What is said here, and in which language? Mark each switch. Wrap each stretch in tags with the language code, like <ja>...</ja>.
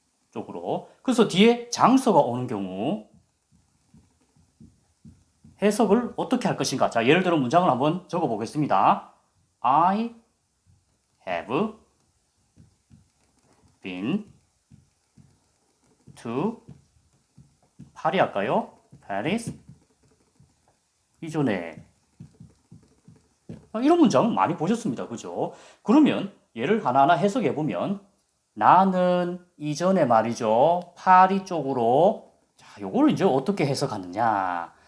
<ko>쪽으로. 그래서 뒤에 장소가 오는 경우 해석을 어떻게 할 것인가? 자, 예를 들어 문장을 한번 적어 보겠습니다.</ko> <en>I have been to</en> <ko>파리 할까요? Paris 이전에 이런 문장 많이 보셨습니다. 그죠? 그러면 얘를 하나하나 해석해 보면 나는 이전에 말이죠. 파리 쪽으로 자, 요걸 이제 어떻게 해석하느냐?</ko>